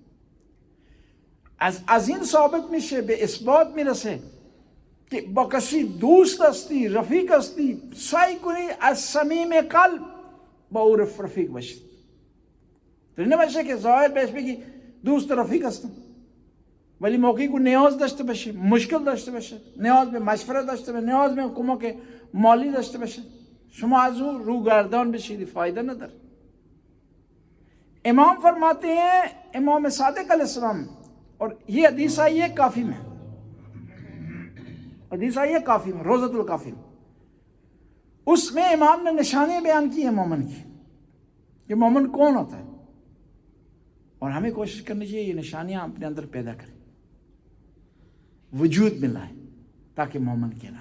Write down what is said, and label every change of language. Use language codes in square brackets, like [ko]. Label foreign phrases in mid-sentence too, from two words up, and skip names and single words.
[fa] از این ثابت میشه، به اثبات میرسه که با کسی دوست هستی، رفیق هستی، سعی کنی از صمیم قلب با او رفیق باشید. تو نباشه که ظاهر بهش بگی دوست و رفیق هستم، ولی موقعی که نیاز داشته باشه، مشکل داشته باشه، نیاز به مشورت داشته باشه، نیاز به کمک مالی داشته باشه، شما از او روگردان بشید، فایده نداره. [ur] امام فرماتے ہیں، امام صادق علیہ السلام، اور یہ حدیث آئی ہے کافی میں، حدیث آئی ہے کافی میں، روضۃ الکافی میں، اس میں امام نے نشانیاں بیان کی ہیں مومن کی، کہ مومن کون ہوتا ہے، اور ہمیں کوشش کرنی چاہیے یہ نشانیاں اپنے اندر پیدا کریں، وجود میں لائیں، تاکہ مومن کہنا ہے۔